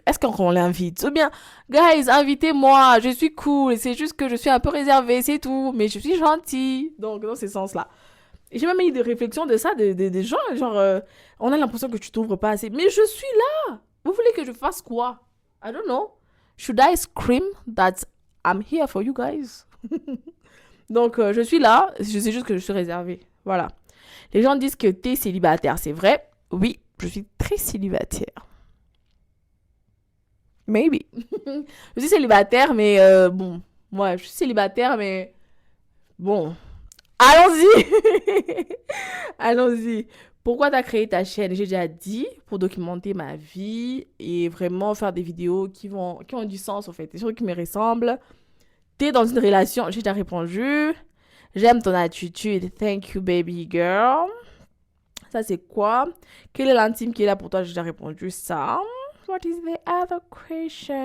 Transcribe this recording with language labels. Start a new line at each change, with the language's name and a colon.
French: Est-ce qu'on l'invite? Ou bien, guys, invitez-moi, je suis cool. C'est juste que je suis un peu réservée, c'est tout. Mais je suis gentille. Donc, dans ce sens-là. Et j'ai même eu des réflexions de ça, des gens, genre, on a l'impression que tu t'ouvres pas assez. Mais je suis là! Vous voulez que je fasse quoi?
English: I don't know. Should I scream that I'm here for you guys?
French: Donc, je suis là, je sais juste que je suis réservée. Voilà. Les gens disent que t'es célibataire, c'est vrai? Oui, je suis très célibataire. Maybe. Je suis célibataire, mais bon. Ouais, je suis célibataire, mais bon. Allons-y! Allons-y. Pourquoi tu as créé ta chaîne? J'ai déjà dit, pour documenter ma vie et vraiment faire des vidéos qui ont du sens, en fait. Des choses qui me ressemblent. T'es dans une relation? J'ai déjà répondu. J'aime ton attitude.
English: Thank you, baby girl.
French: Ça, c'est quoi? Quel est l'intime qui est là pour toi? J'ai déjà répondu ça.
English: What is the other question?